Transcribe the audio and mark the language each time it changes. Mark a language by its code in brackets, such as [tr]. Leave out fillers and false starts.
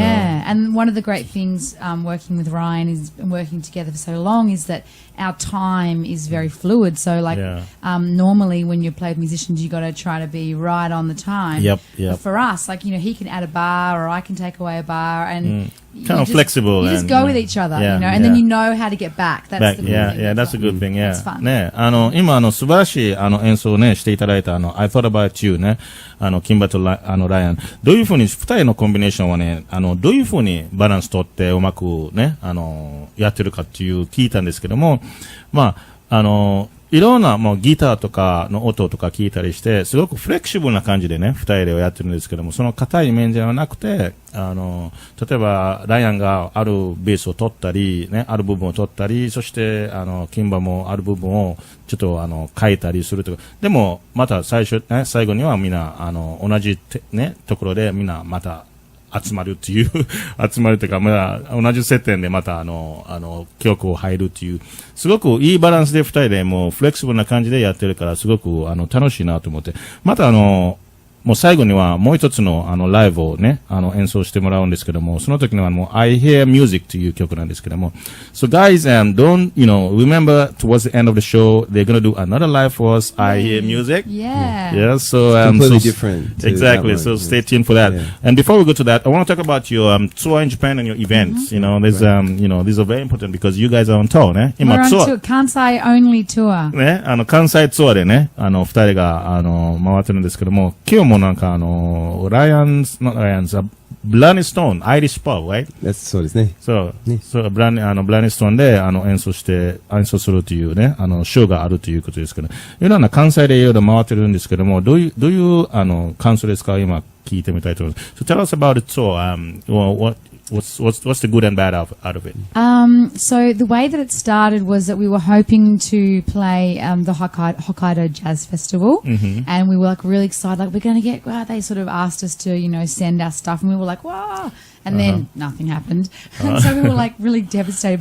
[en] And one of the great things working with Ryan and working together for so long is that our time is very fluid. So like normally when you play with musicians, you got to try to be right on the time. But for us, like, you know, he can add a bar or I can take away a bar, and kind of flexible. You just go with each other, you know, and then you know how to get back. That's the good thing. That's a good thing. It's fun. [ja] ね、今素晴らしい演奏をねしていただいたI Thought About You ね、キンバとライアン、どういうふうに二人のコンビネーションはね、どういうふうにバランス取ってうまくねやってるかっていう聞いたんですけども、まあいろんなもうギターとかの音とか聞いたりして、すごくフレキシブルな感じでね、二人でやってるんですけども、その硬い面ではなくて、例えば、ライアンがあるベースを取ったり、ね、ある部分を取ったり、そして、キンバもある部分をちょっと、変えたりするとか、でも、また最後にはみんな、同じね、ところでみんなまた、集まるというか、まあ、同じ接点でまた曲を入るっていう、すごくいいバランスで二人でもうフレキシブルな感じでやってるから、すごく楽しいなと思って。またもう最後にはもう一つのライブをね、演奏してもらうんですけども、その時にはもう I Hear Music という曲なんですけども。 [en] So guys, don't, you know, remember towards the end of the show, they're going to do another live for us, I Hear Music. Yeah. So, completely different. Exactly. So stay tuned for that. And before we go to that, I want to talk about your tour in Japan and your events. You know, there's, you know, these are very important because you guys are on tour, ね。今、We're on tour. Kansai only tour. [ja] ね、関西ツアーでね、二人が、回ってるんですけども、今日もなんか [en] not Ryan's, Blackan Stone, Irish pub, right? [ja] そうですね。そう、Blackan Stone で、演奏するというね、ショーがあるということですけど、いろんな関西でいろいろ回ってるんですけども、どういう、感想ですか？今聞いてみたいと思います。 [en] So tell us about the tour, what's the good and bad out of it? So the way that it started was that we were hoping to play the Hokkaido Jazz Festival, and we were like really excited, like we're going to get. Wow, they sort of asked us to, you know, send our stuff, and we were like, wow, and then nothing happened, and so we were like really devastated.